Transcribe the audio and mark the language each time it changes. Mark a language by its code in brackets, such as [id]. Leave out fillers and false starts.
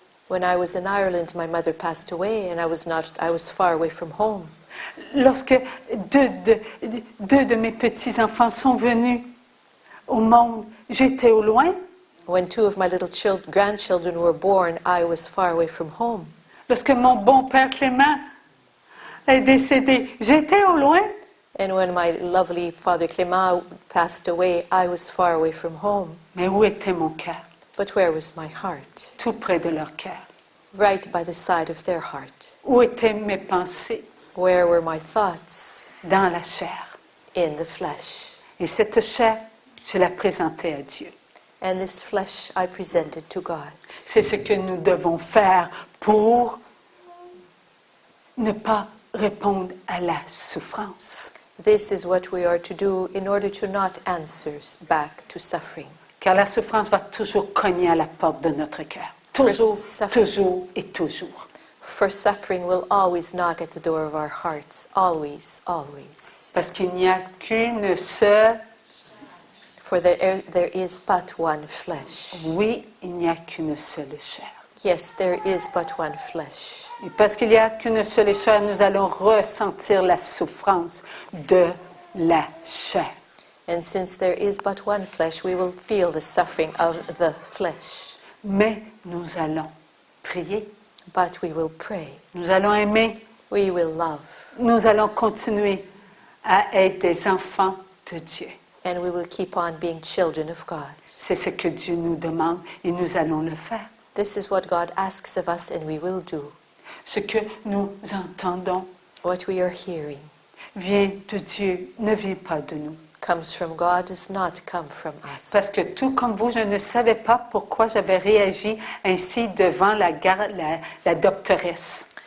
[en] When I was in Ireland, my mother passed away, and I was far away from home. [fr] Lorsque deux de mes petits-enfants sont venus au monde, j'étais au loin. [en] When two of my little grandchildren were born, I was far away from home. [fr] Lorsque mon bon père Clément est décédé, j'étais au loin. [en] And when my lovely Father Clément passed away, I was far away from home. [fr] Mais où était mon cœur? [en] But where was my heart? [fr] Tout près de leur cœur. [en] Right by the side of their heart. [fr] Où étaient mes pensées? [en] Where were my thoughts? [fr] Dans la chair. [en] In the flesh. [fr] Et cette chair, je la présentais à Dieu. [en] And this flesh I presented to God. [fr] C'est ce que nous devons faire pour ne pas répondre à la souffrance. [en] This is what we are to do in order to not answer back to suffering. [fr] Car la souffrance va toujours cogner à la porte de notre cœur. Toujours, toujours et toujours. [en] For suffering will always knock at the door of our hearts. Always, always. [fr] Parce qu'il n'y a qu'une seule. [en] For there is but one flesh. [fr] Oui, il n'y a qu'une seule chair. [en] Yes, there is but one flesh. [fr] Et parce qu'il n'y a qu'une seule chair, nous allons ressentir la souffrance de la chair. [en] And since there is but one flesh, we will feel the suffering of the flesh. [fr] Mais nous allons prier. [en] But we will pray. [fr] Nous allons aimer. [en] We will love. [fr] Nous allons continuer à être des enfants de Dieu. [en] And we will keep on being children of God. [fr] C'est ce que Dieu nous demande et nous allons le faire. [en] This is what God asks of us, and we will do. [fr] Ce que nous entendons [en] What we are hearing [fr] vient de Dieu, ne vient pas de nous. [en] comes from God, does not come from [fr] Parce [en] us. [fr] que tout comme vous, je ne savais pas pourquoi j'avais réagi ainsi devant la doctoresse.